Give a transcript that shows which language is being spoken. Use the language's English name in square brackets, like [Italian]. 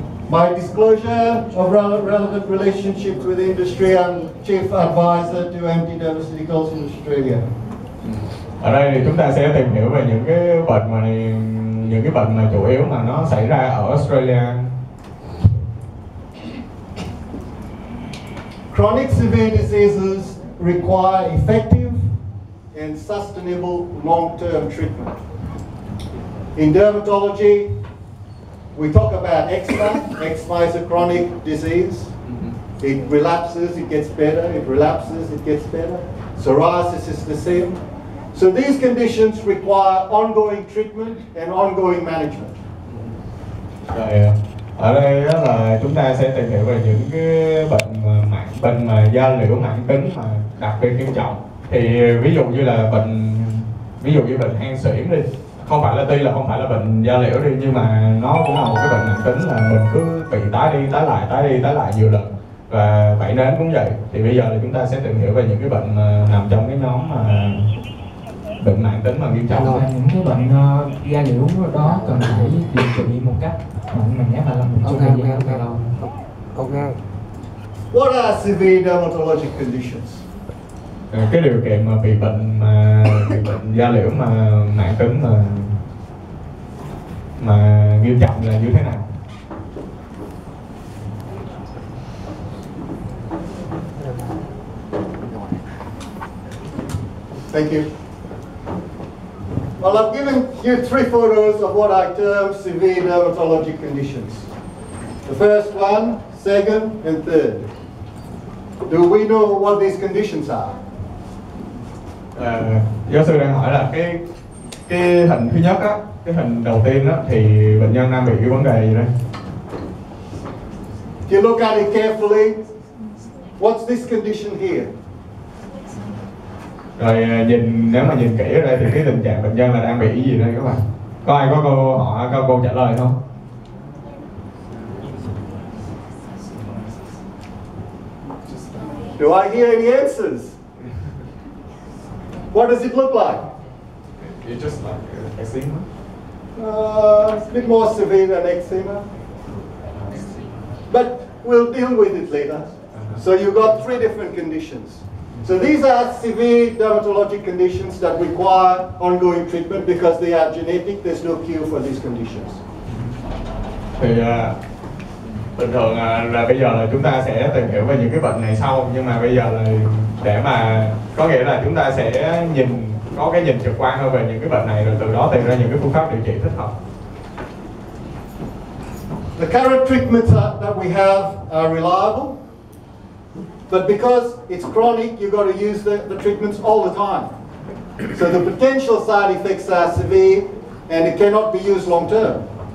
[English] My disclosure of relevant relationships with industry, I'm Chief Advisor to Anti-Dermaceuticals in Australia. [Vietnamese] Ở đây thì chúng ta sẽ tìm hiểu về những cái bệnh mà chủ yếu mà nó xảy ra ở Australia. [English] Chronic severe diseases require effective and sustainable long-term treatment. In dermatology, we talk about eczema. Eczema is a chronic disease. It relapses, it gets better. It relapses, it gets better. Psoriasis is the same. So these conditions require ongoing treatment and ongoing management. [Vietnamese] Rồi, ở đây là chúng ta sẽ tìm hiểu về những cái bệnh mà da liễu mãn tính mà đặc biệt nghiêm trọng. Thì ví dụ như bệnh hen suyễn đi, tuy là không phải là bệnh da liễu đi, nhưng mà nó cũng là một cái bệnh mãn tính là mình cứ bị tái đi tái lại nhiều lần. Và vảy nến cũng vậy. Thì bây giờ là chúng ta sẽ tìm hiểu về những cái bệnh nằm trong cái nhóm mà bệnh mãn tính mà nghiêm trọng. Rồi những cái bệnh da liễu đó cần phải điều trị một cách mạnh mẽ và làm một thời gian rất là lâu. [English] Okay. What are severe dermatologic conditions? [Vietnamese] Cái điều kiện mà bị bệnh da liễu mà mãn tính mà nghiêm trọng là như thế nào? [English] Thank you. Well, I've given you 3 photos of what I term severe dermatologic conditions. The first one, second, and third. Do we know what these conditions are? [Vietnamese] Giáo sư đang hỏi là cái hình thứ nhất á, cái hình đầu tiên á, thì bệnh nhân đang bị cái vấn đề gì đây? [English] If you look at it carefully, what's this condition here? [Vietnamese] Rồi nếu mà nhìn kỹ ở đây thì cái tình trạng bệnh nhân là đang bị gì đây các bạn? Có ai có câu trả lời không? [English] Do I hear any answers? What does it look like? It's just like eczema. It's a bit more severe than eczema. But we'll deal with it later. So you've got 3 different conditions. So these are severe dermatologic conditions that require ongoing treatment because they are genetic. There's no cure for these conditions. [Vietnamese] Thì bình thường là bây giờ là chúng ta sẽ tìm hiểu về những cái bệnh này sau, nhưng mà bây giờ là để mà có nghĩa là chúng ta sẽ có cái nhìn trực quan hơn về những cái bệnh này, rồi từ đó tìm ra những cái phương pháp điều trị thích hợp. [English] The current treatments that we have are reliable, but because it's chronic, you've got to use the treatments all the time. So the potential side effects are severe and it cannot be used long term.